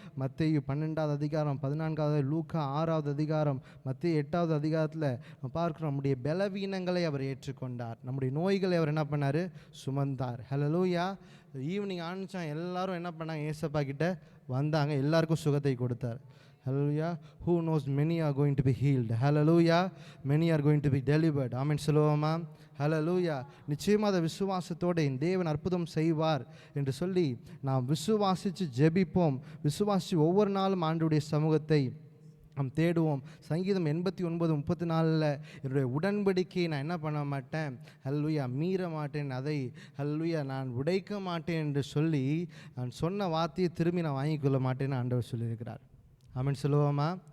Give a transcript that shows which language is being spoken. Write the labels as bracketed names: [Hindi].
[Tamil] மத்தேயு 12:14, 14, லூக்கா 6, மத்தேயு 8 பார்க்கிறோம். நம்முடைய பலவீனங்களை அவர் ஏற்றுக்கொண்டார், நம்முடைய நோய்களை அவர் என்ன பண்ணார்? சுமந்தார். ஹல்லேலூயா. ஈவினிங் ஆனிச்சா எல்லாரும் என்ன பண்ணாங்க? ஏசப்பா கிட்ட வந்தாங்க, எல்லாருக்கும் சுகத்தை கொடுத்தார். Hallelujah. [English] Who knows many are going to be healed. Hallelujah. Many are going to be delivered. [Tamil] Amen சொல்லுவோமா? ஹல்லேலூயா. நிச்சயமாக அதை விசுவாசத்தோடு என் தேவன் அற்புதம் செய்வார் என்று சொல்லி நாம் விசுவாசித்து ஜெபிப்போம். விசுவாசித்து ஒவ்வொரு நாளும் ஆண்டவருடைய சமூகத்தை நாம் தேடுவோம். சங்கீதம் 89:34 என்னுடைய உடன்படிக்கையை நான் என்ன பண்ண மாட்டேன், ஹல்லேலூயா, மீற மாட்டேன், அதை ஹல்லேலூயா நான் உடைக்க மாட்டேன் என்று சொல்லி நான் சொன்ன வார்த்தையை திரும்பி நான் வாங்கிக்கொள்ள மாட்டேன்னு ஆண்டவர் சொல்லியிருக்கிறார். ஆமென் சொல்லுவோமா?